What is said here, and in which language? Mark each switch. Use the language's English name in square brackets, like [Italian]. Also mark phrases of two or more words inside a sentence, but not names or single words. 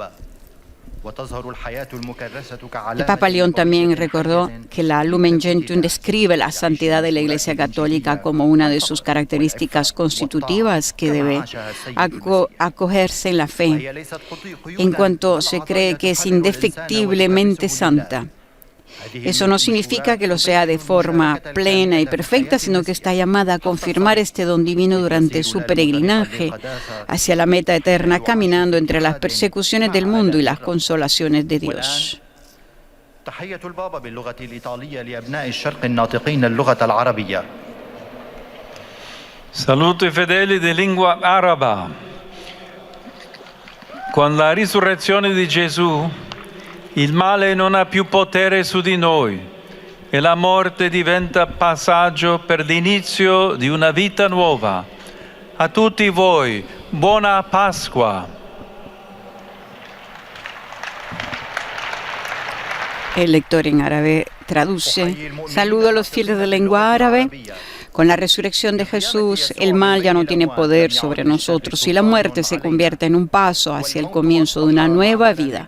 [Spanish] El Papa León también recordó que la Lumen Gentium describe la santidad de la Iglesia Católica como una de sus características constitutivas que debe acogerse en la fe, en cuanto se cree que es indefectiblemente santa. Eso no significa que lo sea de forma plena y perfecta, sino que está llamada a confirmar este don divino durante su peregrinaje hacia la meta eterna, caminando entre las persecuciones del mundo y las consolaciones de Dios. [Italian] Saluto i fedeli di lingua araba. Con la risurrezione di Gesù, il male non ha più potere su di noi e la morte diventa passaggio per l'inizio di una vita nuova. A tutti voi, buona Pasqua. [Spanish] El lector en árabe traduce: saludo a los fieles de lengua árabe. Con la resurrección de Jesús, el mal ya no tiene poder sobre nosotros y la muerte se convierte en un paso hacia el comienzo de una nueva vida.